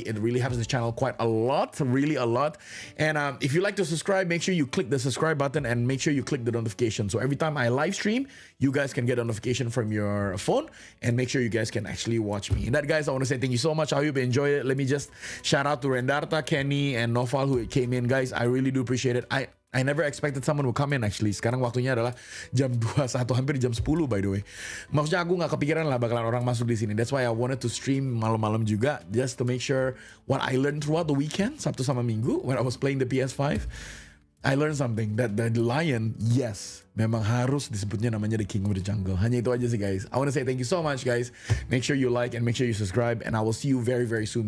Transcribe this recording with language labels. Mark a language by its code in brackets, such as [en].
[en] It really helps the channel quite a lot, really a lot. And if you like to subscribe, make sure you click the subscribe button and make sure you click the notification. So every time I live stream, you guys can get a notification from your phone, and make sure you guys can actually watch me. And that, guys, I want to say thank you so much. I hope you enjoyed it. Let me just shout out to Rendarta, Kenny, and Nofal who came in, guys. I really do appreciate it. I never expected someone would come in actually. [id] Sekarang waktunya adalah jam 21, hampir jam 10 [en] by the way. [id] Maksudnya aku nggak kepikiran lah bakalan orang masuk di sini. [en] That's why I wanted to stream [id] malam-malam juga, [en] just to make sure what I learned throughout the weekend, [id] Sabtu sama Minggu, [en] when I was playing the PS5. I learned something, that the lion, yes, [id] memang harus disebutnya namanya [en] the king of the jungle. [id] Hanya itu aja sih, [en] guys. I want to say thank you so much, guys. Make sure you like and make sure you subscribe, and I will see you very, very soon.